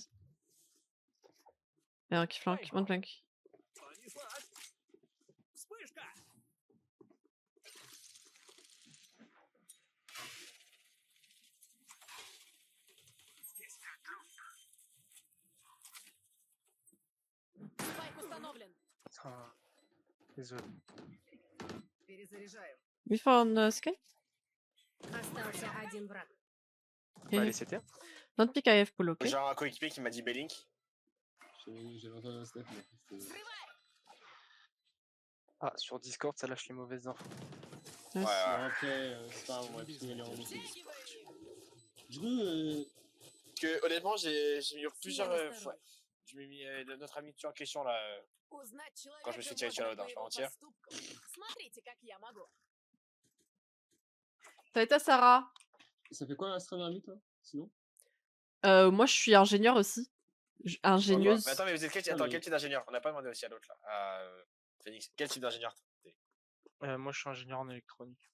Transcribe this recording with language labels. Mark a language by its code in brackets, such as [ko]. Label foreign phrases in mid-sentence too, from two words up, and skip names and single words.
[fr] Il y a un qui flanque, [en] one flank. [ru] Спайк установлен. [fr] Ah, désolé. [ru] Перезаряжаю. [en] We found Sky? [ru] Остался один враг. [fr] Bah, allez, c'était. [en] Don't pick AF pull, ok? [fr] J'ai un coéquipier qui m'a dit Belink. J'avais entendu un step, mais c'était... Ah, sur Discord, ça lâche les mauvaises infos. Nice. Ouais, Bon, après, c'est pas grave, on va tous y aller en boucle. Du coup, Que honnêtement, j'ai mis plusieurs [ru] Слева [fr] fois. [ru] сторон. [fr] Je m'ai mis notre ami en question là. [ru] Узнать человека [fr] Quand je me suis tiré sur la [ru] можно [fr] dent, [ru] по его [fr] entière. [ru] поступкам. Смотрите, как я могу. [fr] Ça va être à Sarah. ça fait quoi l'astronomie, toi, sinon? Moi, je suis ingénieur aussi. Ingénieuse. Mais attends, mais vous êtes Ah, mais- quel type d'ingénieur? On n'a pas demandé aussi à l'autre là. À Phoenix. Quel type d'ingénieur t'es? Moi, je suis ingénieur en électronique.